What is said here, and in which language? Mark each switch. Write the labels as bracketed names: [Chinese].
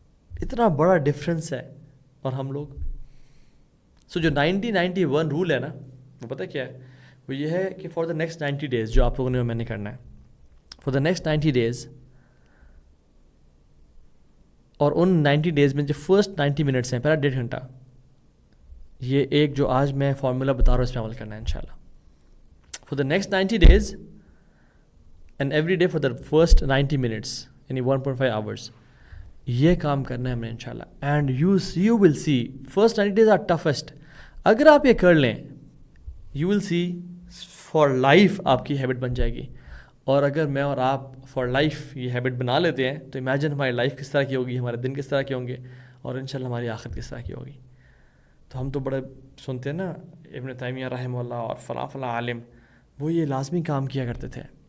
[Urdu] اتنا بڑا ڈفرینس ہے. اور ہم لوگ جو 90-91 رول ہے نا، وہ پتہ کیا ہے؟ وہ یہ ہے کہ فار دا نیکسٹ 90 days جو آپ لوگوں نے میں نے کرنا ہے، فار دا نیکسٹ 90 days، اور ان 90 days میں جو فرسٹ 90 minutes ہیں، پہلا 1.5 گھنٹہ، یہ ایک جو آج میں فارمولا بتا رہا ہوں اس پہ عمل کرنا ہے انشاءاللہ. [English] For the next 90 days and every day for the first 90 minutes یعنی 1.5 hours [Urdu] یہ کام کرنا ہے ہمیں انشاءاللہ. [English] and you will see first 90 days are toughest. [Urdu] اگر آپ یہ کر لیں [English] you will see for life [Urdu] آپ کی ہیبٹ بن جائے گی. اور اگر میں اور آپ فار لائف یہ ہیبٹ بنا لیتے ہیں تو امیجن ہماری لائف کس طرح کی ہوگی, ہمارے دن کس طرح کے ہوں گے, اور انشاءاللہ ہماری آخرت کس طرح کی ہوگی. تو ہم تو بڑے سنتے ہیں نا ابن تیمیہ رحمہ اللہ اور فلاں فلاں عالم, وہ یہ لازمی کام کیا کرتے تھے.